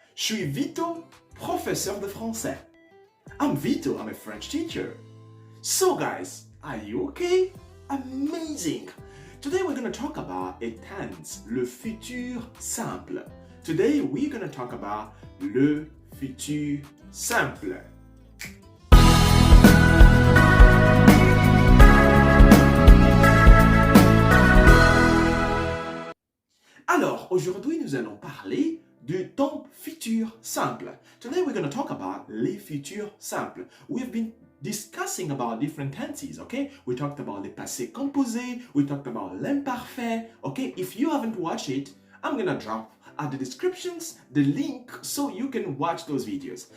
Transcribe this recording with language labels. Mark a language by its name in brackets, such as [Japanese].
[French] Je suis Vito, professeur de français. [English] I'm Vito, I'm a French teacher. So guys, are you okay? Amazing! Today we're going to talk about a tense, le futur simple. Today we're going to talk about le futur simple. [French] Alors, aujourd'hui, nous allons parler du temps futur simple. [English] Today, we're going to talk about les futurs simples. We've been discussing about different tenses, okay? We talked about le passé composé, we talked about l'imparfait, okay? If you haven't watched it, I'm going to drop at the descriptions the link so you can watch those videos.